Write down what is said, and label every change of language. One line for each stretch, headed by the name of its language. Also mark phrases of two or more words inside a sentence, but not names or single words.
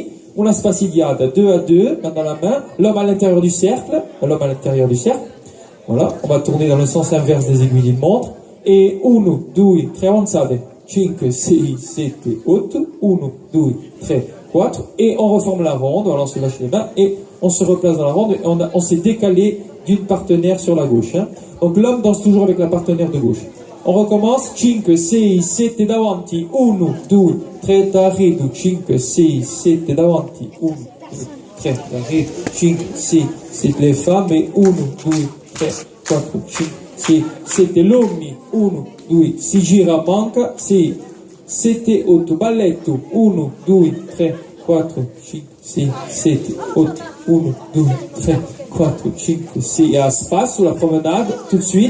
Italian: Una spazigliata,
French: 2 à 2, main dans la main, l'homme à l'intérieur du cercle, voilà, on va tourner dans le sens inverse des aiguilles d'une montre, et 1, 2, 3, avanzate, 5, 6, 7, 8, 1, 2, 3, 4, et on reforme la ronde, on se lâche les mains, et on se replace dans la ronde, et on s'est décalé d'une partenaire sur la gauche, hein. Donc l'homme danse toujours avec la partenaire de gauche. On recommence, 5, 6, 7 davanti, 1, 2, 3 d'arrivo, 5, 6, 7 davanti, 1, 2, 3 d'arrivo, 5, 6, 7 les femmes, et 1, 2, 3, 4, 5, 6, 7 l'uomini, 1, 2,
Italian: si gira manca,
French: 6, 7, 8, balletto, 1, 2, 3, 4, 5, 6, 7, 8, 1, 2, 3, 4, 5, 6, et à space sur la promenade, tout de suite.